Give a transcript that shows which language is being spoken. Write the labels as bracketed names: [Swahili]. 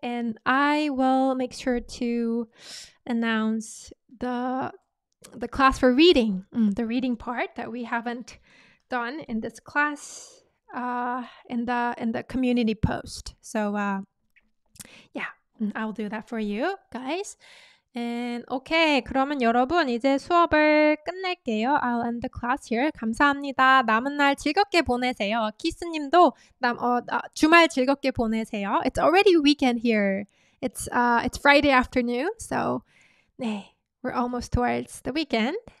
[English] And I will make sure to announce the class for reading, the reading part that we haven't done in this class in the community post. So I will do that for you guys. And okay, [Korean] 그러면 여러분 이제 수업을 끝낼게요. [English] I'll end the class here. [Korean] 감사합니다. 남은 날 즐겁게 보내세요. 키스님도 주말 즐겁게 보내세요. [English] It's already weekend here. It's Friday afternoon, so 네, we're almost towards the weekend.